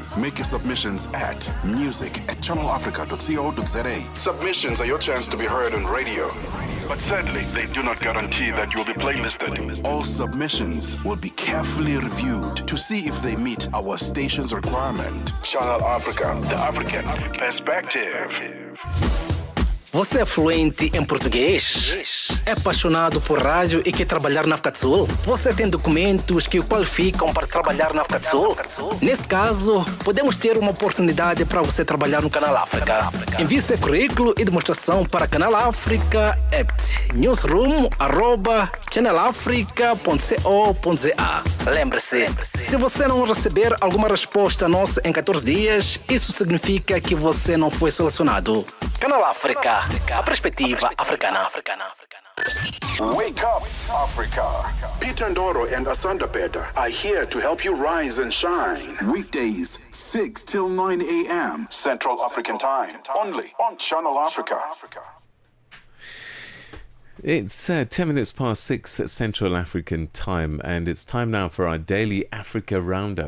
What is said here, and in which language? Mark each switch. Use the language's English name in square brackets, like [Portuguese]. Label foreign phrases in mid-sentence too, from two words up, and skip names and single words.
[English] Make your submissions at music@channelafrica.co.za. Submissions are your chance to be heard on radio. But sadly, they do not guarantee that you will be playlisted. All submissions will be carefully reviewed to see if they meet our station's requirement. Channel Africa, the African perspective. [Portuguese] Você é fluente em português? É apaixonado por rádio e quer trabalhar na África do Sul? Você tem documentos que o qualificam para trabalhar na África do Sul? Nesse caso, podemos ter uma oportunidade para você trabalhar no Canal África. Envie seu currículo e demonstração para Canal África at newsroom@channelafrica.co.za. channelafrica.co.za. Lembre-se, se você não receber alguma resposta nossa em 14 dias, isso significa que você não foi selecionado. Canal África, a perspectiva africana. [English] Wake up, Africa. Peter Ndoro and Asanda Beda are here to help you rise and shine. Weekdays, 6 till 9 a.m. Central African Time. Only on Channel Africa. It's 10 minutes past 6 at Central African Time, and it's time now for our daily Africa Roundup.